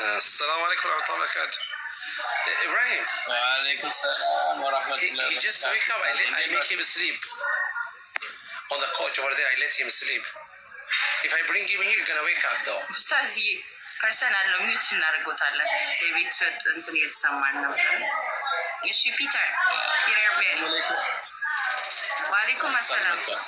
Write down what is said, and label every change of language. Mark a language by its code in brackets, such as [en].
[ar] ሰላም አለይኩም ወራህመቱላሂ ወበረካቱ። [am] Ibrahim. [ar] Walaikum salam wa rahmatullahi. [en] He just wake up. I make him sleep on the couch over there. I let him sleep. If I bring him here, you're gonna wake up though. [am] ኡስታዝዬ ፐርሰናል ነው፣ ሚዩት እናደርጎታለን። የቤት እንትን እየተሰማን ነው። እሺ ፒተር ቤል። [ar] ዋሌኩም አሰላም።